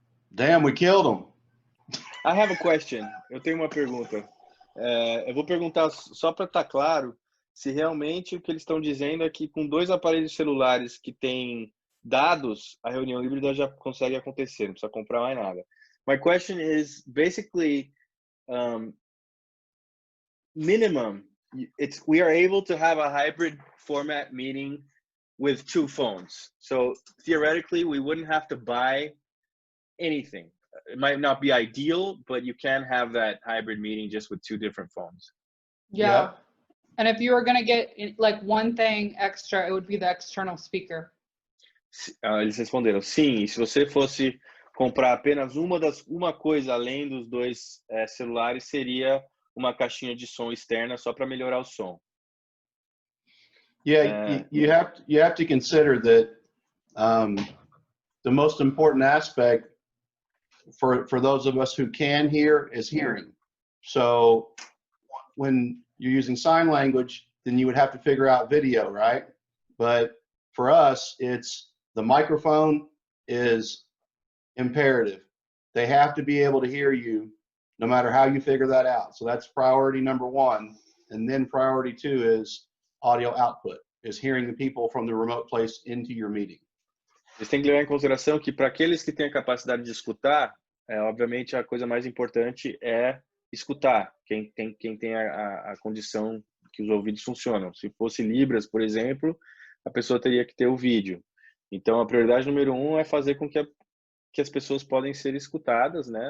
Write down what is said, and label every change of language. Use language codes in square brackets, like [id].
[en] Damn, we killed them. I have a question. [pt] Eu tenho uma pergunta. Eu vou perguntar só para estar claro se realmente o que eles estão dizendo é que com 2 aparelhos celulares que têm dados, a reunião híbrida já consegue acontecer, não precisa comprar mais nada. [en] My question is basically minimum. We are able to have a hybrid format meeting with 2 phones. So theoretically, we wouldn't have to buy anything. It might not be ideal, but you can have that hybrid meeting just with 2 different phones. Yeah. Yep. And if you were going to get like one thing extra, it would be the external speaker. [pt] Eles responderam sim. E se você fosse comprar apenas uma coisa além dos 2 celulares, seria uma caixinha de som externa só para melhorar o som. [en] Yeah, you have to consider that the most important aspect for those of us who can hear is hearing. So when you're using sign language, then you would have to figure out video, right? But for us, it's the microphone is imperative. They have to be able to hear you no matter how you figure that out. So that's priority number 1. And then priority 2 is audio output, is hearing the people from the remote place into your meeting. [pt] Vocês têm que levar em consideração que para aqueles que têm a capacidade de escutar, obviamente a coisa mais importante é escutar. Quem tem a condição que os ouvidos funcionam. Se fosse Libras, por exemplo, a pessoa teria que ter o vídeo. Então a prioridade número 1 é fazer com que as pessoas podem ser escutadas, né?